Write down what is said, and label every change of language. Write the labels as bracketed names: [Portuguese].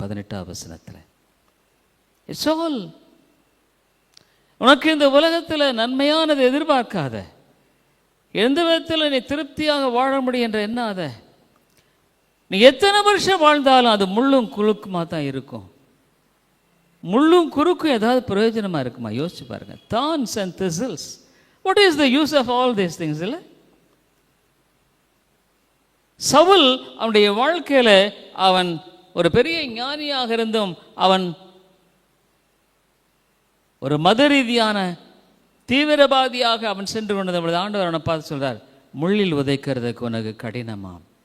[Tamil] 18ஆம் வசனத்தில் [English] It's all. [Tamil] உனக்கு இந்த உலகத்தில் நன்மையானது எதிர்பார்க்காத, எந்த விதத்தில் நீ திருப்தியாக வாழ முடியும் என்ற எண்ணாத. நீ எத்தனை வருஷம் வாழ்ந்தாலும் அது முள்ளும் குறுக்குமா தான் இருக்கும். முள்ளும் குறுக்கும் ஏதாவது பிரயோஜனமாக இருக்குமா? யோசிச்சு பாருங்க. [English] Thorns and thistles, what is the use of all these things? [Tamil] இல்லை, சவுல் அவனுடைய வாழ்க்கையில் அவன் ஒரு பெரிய ஞானியாக இருந்தும் அவன் ஒரு மத ரீதியான தீவிரவாதியாக அவன் சென்று கொண்டது. ஆண்டவர் அவனை பார்த்து சொல்றார், முள்ளில் உதைக்கிறதுக்கு உனக்கு கடினமாம்.